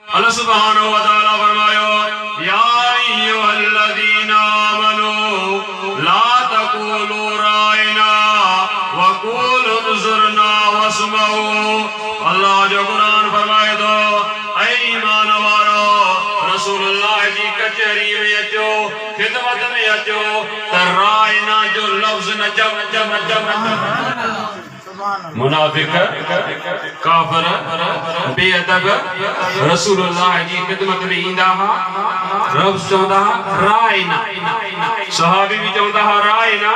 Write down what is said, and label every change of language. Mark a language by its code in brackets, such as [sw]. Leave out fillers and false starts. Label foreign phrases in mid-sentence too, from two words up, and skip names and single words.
[ar] الله سبحانه وتعالى फरमायो يا أيها الذين آمنوا لا تقولوا راعنا وقولوا انظرنا واسمعوا. [sd] अल्लाह जो कुरान फरमाए तो ऐ ईमान वारो रसूलुल्लाह जी कचहरी में अचो, खिदमत में अचो त राइना जो लफ्ज न चव मुनाफिक काफिर बेअदब रसूलुल्लाह जी खिदमत में ईंदा हा, रब चवंदा हा राइना, सहाबी भी चवंदा हा राइना।